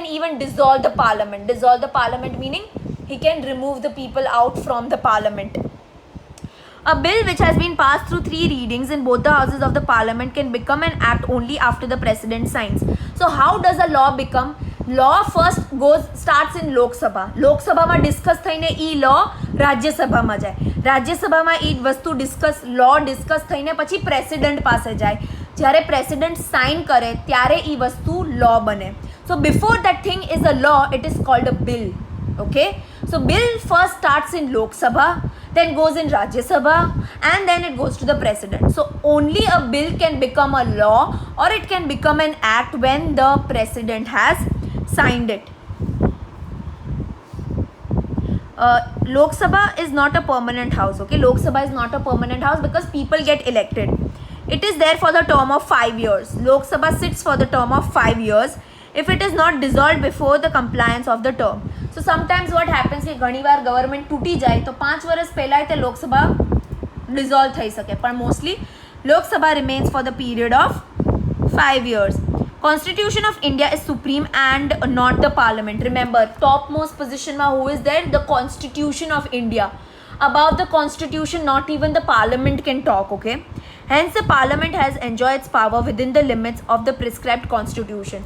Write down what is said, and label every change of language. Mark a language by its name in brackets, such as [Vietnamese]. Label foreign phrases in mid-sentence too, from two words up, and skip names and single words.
[English] He can even dissolve the parliament. Dissolve the parliament meaning he can remove the people out from the parliament. A bill which has been passed through 3 readings in both the houses of the parliament can become an act only after the president signs. So how does a law become? Law first starts in Lok Sabha. [Gujarati] Lok Sabha માં ડિસ્કસ થઈને ઈ law રાજ્યસભામાં જાય. રાજ્યસભામાં ઈ વસ્તુ law ડિસ્કસ થઈને પછી પ્રેસિડેન્ટ પાસે જાય. જ્યારે પ્રેસિડેન્ટ સાઇન કરે ત્યારે ઈ વસ્તુ law બને. [English] So before that thing is a law, it is called a bill. Okay, so bill first starts in Lok Sabha, then goes in Rajya Sabha, and then it goes to the president. So only a bill can become a law, or it can become an act when the president has signed it. Lok Sabha is not a permanent house. Okay, Lok Sabha is not a permanent house because people get elected. It is there for the term of 5 years. Lok Sabha sits for the term of 5 years if it is not dissolved before the compliance of the term. So sometimes what happens [Gujarati] કે ઘણીવાર ગવર્મેન્ટ તૂટી જાય તો 5 વર્ષ પહેલા તે લોકસભા ડિઝોલ્વ થઈ શકે, પણ મોસ્ટલી લોકસભા [English] remains for the period of 5 years. Constitution of India is supreme and not the parliament. Remember, topmost position માં who is there? The Constitution of India. Above the Constitution, not even the parliament can talk, okay? Hence, the parliament has enjoyed its power within the limits of the prescribed constitution.